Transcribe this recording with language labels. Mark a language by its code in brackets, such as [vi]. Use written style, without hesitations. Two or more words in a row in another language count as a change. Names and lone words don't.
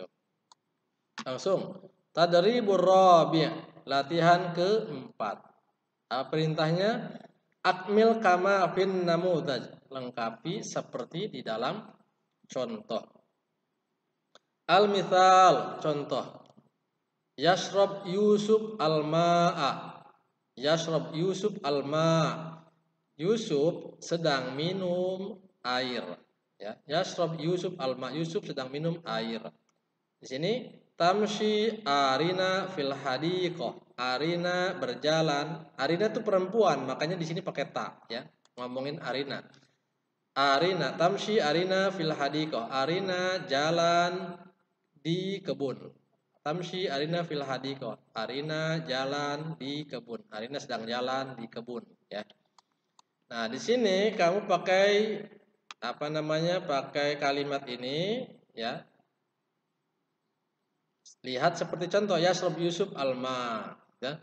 [ar] Langsung التدريب الرابع'. [id] Latihan keempat. Perintahnya [ar] أكمل كما في النموذج. [id] Lengkapi seperti di dalam contoh. Al-mithal contoh. [ar] يشرب يوسف الماء. يشرب يوسف الماء'. [id] Yusuf sedang minum air. Ya, [ar] يشرب يوسف الماء'. [id] Yusuf sedang minum air. Di sini [ar] تمشي أرينا في الحديقة. [id] Arina berjalan. Arina itu perempuan, makanya di sini pakai ta ya. Ngomongin Arina. [ar] أرينا تمشي أرينا في الحديقة. [id] Arina jalan di kebun. [ar] تمشي أرينا في الحديقة. [id] Arina jalan di kebun. Arina sedang jalan di kebun ya. Nah, di sini kamu pakai pakai kalimat ini ya. Lihat seperti contoh [ar] يشرب يوسف الماء. [id] Ya.